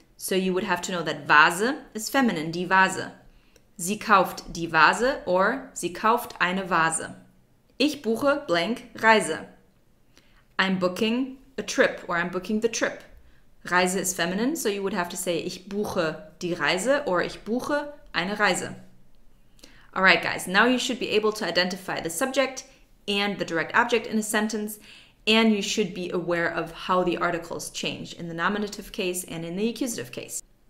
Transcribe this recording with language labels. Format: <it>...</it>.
<en>So you would have to know that Vase is feminine,</en> <de>die Vase. Sie kauft die Vase or sie kauft eine Vase. Ich buche blank Reise.</de> <en>I'm booking a trip or I'm booking the trip. Reise is feminine, so you would have to say</en> <de>ich buche die Reise</de> <en>or</en> <de>ich buche eine Reise.</de> <en>All right, guys, now you should be able to identify the subject and the direct object in a sentence, and you should be aware of how the articles change in the nominative case and in the accusative case.</en>